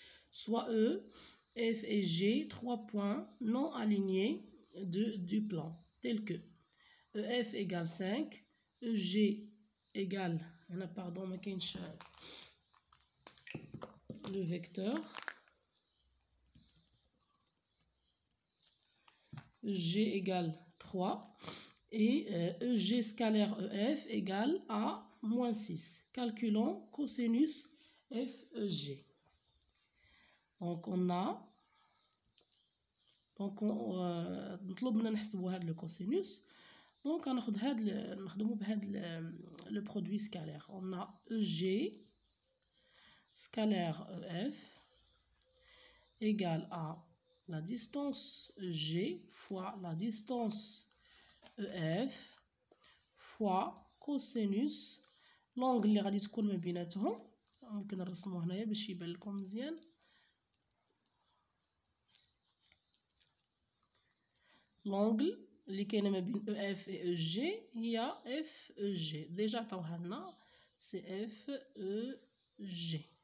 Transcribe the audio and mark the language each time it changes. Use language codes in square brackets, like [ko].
[fr] Soit E, F et G, 3 points non alignés du plan, tels que EF égale 5, EG égale, le vecteur, G égale 3 et EG scalaire EF égale à moins 6. Calculons cosinus FEG. Donc on a [ar] نطلب منا نحسبوا هذا الكوسينوس. Donc غناخد هذا نخدموا بهذا [fr] le produit scalaire. On a EG scalaire EF égale à la distance EG fois la distance EF fois cosinus l'angle [ar] اللي غادي تكون ما بيناتهم. ممكن نرسموه هنايا باش يبان لكم مزيان. l'angle اللي كاينه ما بين EF et EG هي FEG. déjà عطاوها لنا [fr] c'est FEG.